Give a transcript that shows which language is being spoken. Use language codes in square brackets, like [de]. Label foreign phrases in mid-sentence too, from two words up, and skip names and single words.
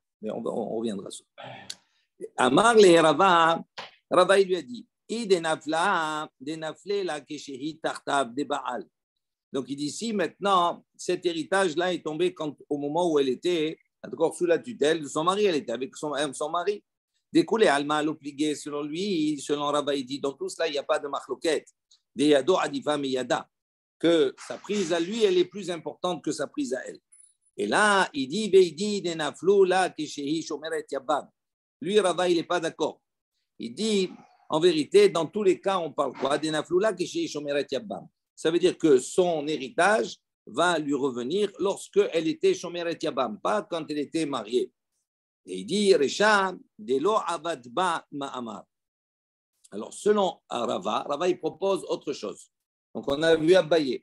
[fr] Mais on reviendra sur ça. [arc] אמר ליה [fr] Rava, Rava il lui a dit, donc il dit si maintenant cet héritage-là est tombé au moment où elle était sous la tutelle de son mari, elle était avec son mari. Découlé, Alma l'obligé selon lui, selon Rava il dit, dans tout cela il n'y a pas de machloket, [arc] ד ידו עדיפא מידה, [fr] que sa prise à lui elle est plus importante que sa prise à elle. Et là il dit [arc] ואידי ד נפלו לה כשהיא שומרת יבם. [fr] Lui Rava il n'est pas d'accord. Il dit en vérité dans tous les cas on parle quoi [arc] ד נפלו לה כשהיא שומרת יבם. [fr] Ça veut dire que son héritage va lui revenir lorsque elle était [he] שומרת יבם, [fr] pas quand elle était mariée. Et il dit, [arc] רישא, דלא עבדבה מאמר. [fr] Alors, selon Rava, il propose autre chose. Donc, on a vu Abaye.